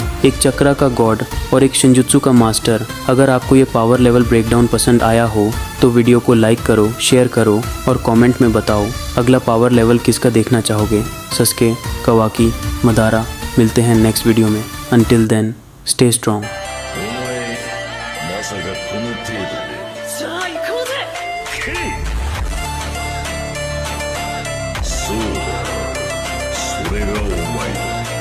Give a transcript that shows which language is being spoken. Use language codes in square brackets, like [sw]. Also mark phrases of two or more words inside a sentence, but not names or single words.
[hi] एक चक्रा का गॉड और एक शिनजुत्सु का मास्टर। अगर आपको ये [en] power level breakdown [hi] पसंद आया हो तो वीडियो को लाइक करो, शेयर करो और कमेंट में बताओ अगला [en] power level [hi] किसका देखना चाहोगे। सस्के, कवाकी, मदारा। मिलते हैं [en] next video [hi] में। [en] until then, stay strong. [ja] まさかこの程度で。じゃあ行こうぜ。そうだ、それがお前だ。